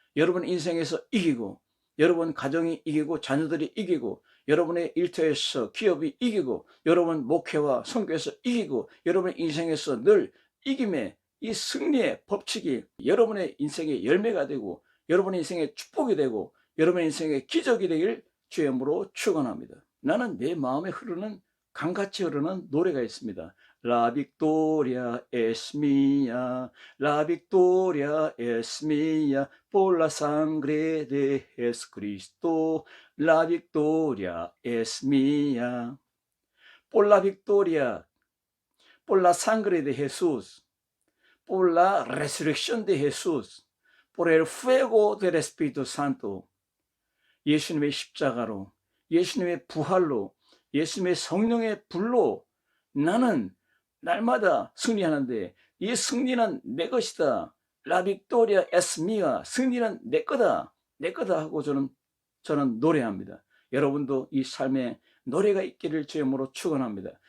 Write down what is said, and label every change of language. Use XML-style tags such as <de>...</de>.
<ko>여러분 인생에서 이기고, 여러분 가정이 이기고, 자녀들이 이기고, 여러분의 일터에서 기업이 이기고, 여러분 목회와 선교에서 이기고, 여러분 인생에서 늘 이김의 이 승리의 법칙이 여러분의 인생의 열매가 되고, 여러분의 인생의 축복이 되고, 여러분의 인생의 기적이 되길 주의 이름으로 축원합니다. 나는 내 마음에 흐르는 강같이 흐르는 노래가 있습니다.</ko> <es>La victoria es mía, la victoria es mía, por la sangre de Jesucristo, la victoria es mía. Por la victoria, por la sangre de Jesús, por la resurrección de Jesús, por el fuego del Espíritu Santo.</es> <ko>예수님의 십자가로, 예수님의 부활로, 예수님의 성령의 불로 나는 날마다 승리하는데 이 승리는 내 것이다.</ko> <es>La victoria es mía.</es> <ko>승리는 내 거다. 내 거다 하고 저는 노래합니다. 여러분도 이 삶에 노래가 있기를 주의 이름으로 축원합니다.</ko>